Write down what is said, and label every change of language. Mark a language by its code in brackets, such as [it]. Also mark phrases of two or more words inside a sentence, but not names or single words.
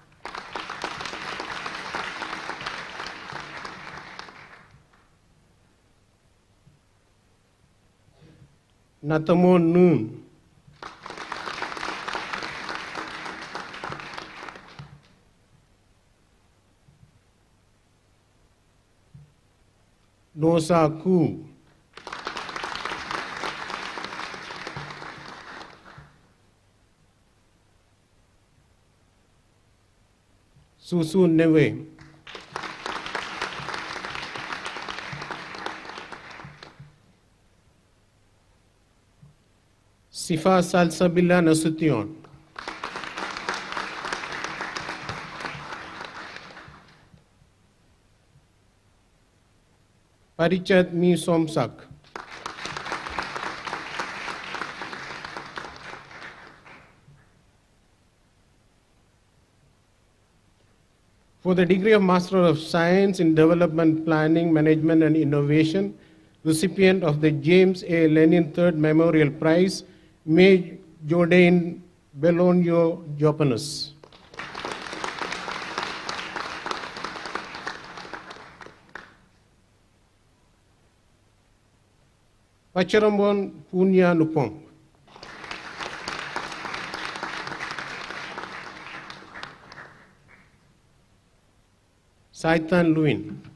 [en] Natamo Noon. Nosa Ku. Susu Neve. Sifa Salsabila Nasution. Parichat Mi Somsak. For the degree of Master of Science in Development Planning, Management and Innovation, recipient of the James A. Lenin III Memorial Prize, May Jordan Belonio Jopanus. Pacharambon Punya Nupong. Saitan Luin.